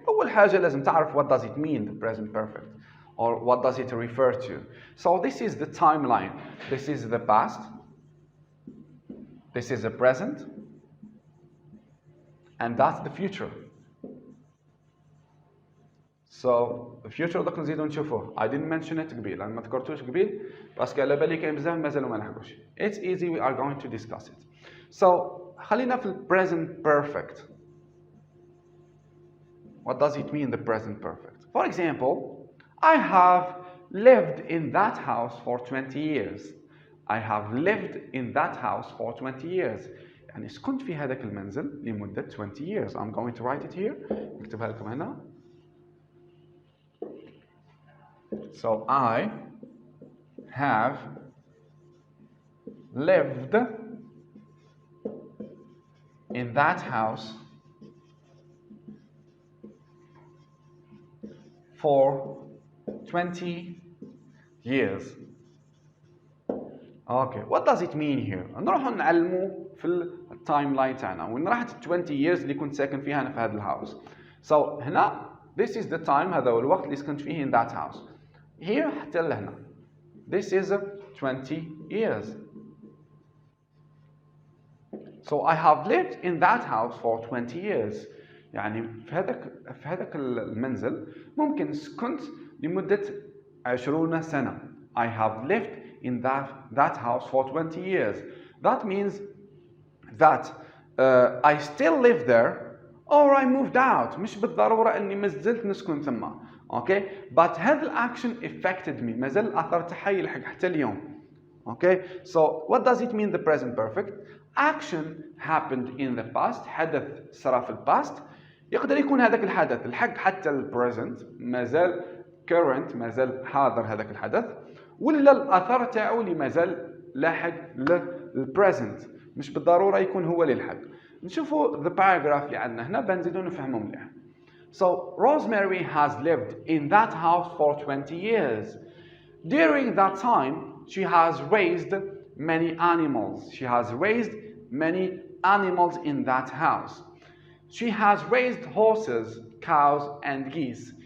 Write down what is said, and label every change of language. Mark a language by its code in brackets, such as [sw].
[ar] أول حاجة لازم تعرف [en] what does it mean, the present perfect, or what does it refer to. So this is the timeline. This is the past. This is the present. And that's the future. So the future [ar] دوك نزيدو نشوفوه. [en] I didn't mention it قبيل. [ar] أنا ما ذكرتوش قبيل باسكو على بالي كاين بزاف مازالو ما لحقوش. [en] It's easy. We are going to discuss it. So [ar] خلينا في [en] present perfect. what does it mean, the present perfect? For example, I have lived in that house for 20 years. I have lived in that house for 20 years. [ar] يعني سكنت في هذاك المنزل لمدة [en] 20 years. I'm going to write it here. [ar] نكتبها لكم هنا. [en] So I have lived in that house for 20 years. Okay, what does it mean here? [ar] نروح نعلمو في التايم لاين تاعنا وين راحت 20 years اللي كنت ساكن فيها أنا في هذا الهاوس. [en] So هنا this is the time, [ar] هذا هو الوقت اللي سكنت فيه [en] in that house. [ar] Here حتى لهنا. [en] This is 20 years. So I have lived in that house for 20 years. [ar] يعني في هذاك المنزل ممكن سكنت لمدة 20 سنة. [en] I have lived in that house for 20 years. That means that I still live there or I moved out. [ar] مش بالضرورة أني ما زلت نسكن ثم. [en] Okay? But [ar] هذا الأكشن [en] affected me. [ar] ما زال الأثر تاعي يلحق حتى اليوم. [en] Okay? So what does it mean, the present perfect? Action happened in the past. [ar] حدث صار في الباست. يقدر يكون هذاك الحدث الحق حتى البريزنت ما زال current ما زال حاضر هذاك الحدث ولا الأثر تاعو اللي ما زال لاحق للبريزنت مش بالضرورة يكون هو اللي يلحق. نشوفوا [en] the paragraph [ar] اللي عندنا هنا بنزيدو نفهمو مليح. [en] So Rosemary has lived in that house for 20 years. During that time, she has raised many animals. She has raised many animals in that house. She has raised horses, cows, and geese.